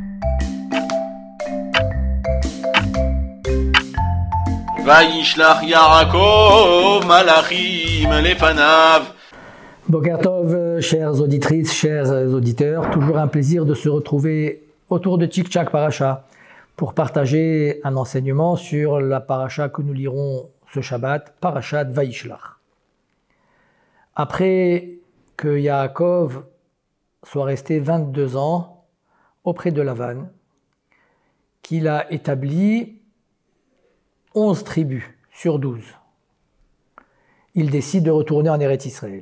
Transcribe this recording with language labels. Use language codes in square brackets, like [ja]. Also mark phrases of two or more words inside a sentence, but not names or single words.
[he] וישלח יעקב מלאכים לפניו. בוקר טוב, [fr] chères auditrices, chers auditeurs, toujours un plaisir de se retrouver autour de Tchik Tchak Parasha pour partager un enseignement sur la parasha que nous lirons ce Shabbat, Parashat Vayishlach. Après que Yaakov soit resté 22 ans auprès de Lavan, qu'il a établi 11 tribus sur 12, il décide de retourner en Eretz Israël.